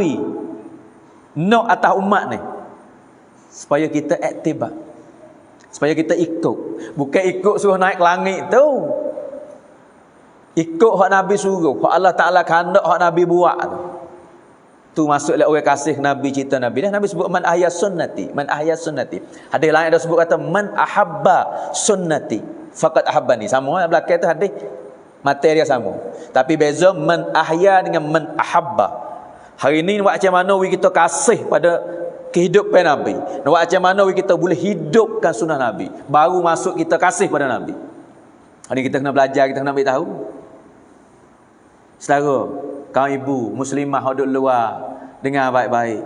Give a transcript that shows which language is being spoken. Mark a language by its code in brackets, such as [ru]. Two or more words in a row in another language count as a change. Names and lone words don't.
[ms] Gapo hak Nabi Nak atas umat ni supaya kita iktibar, supaya kita ikut. Bukan ikut suruh naik ke langit tu. Ikut hak Nabi suruh, hak Allah Ta'ala kehendak, hak Nabi buat tu. Tu masuklah orang kasih Nabi, cerita Nabi. Dan Nabi sebut [ar] من أحيا سنتي، من أحيا سنتي. [ms] Hadis lain ada sebut kata [ar] من أحب سنتي فقد أحبني. [ms] Sama belakang tu hadis materi sama. Tapi beza [ar] من أحيا [ms] dengan [ar] من أحب. [ms] Hari ni buat macam mana kita kasih pada kehidupan Nabi. Buat macam mana kita boleh hidupkan sunnah Nabi. Baru masuk kita kasih pada Nabi. Hari ni kita kena belajar, kita kena beritahu. Saudara, kaum ibu muslimah duduk luar, dengar baik-baik.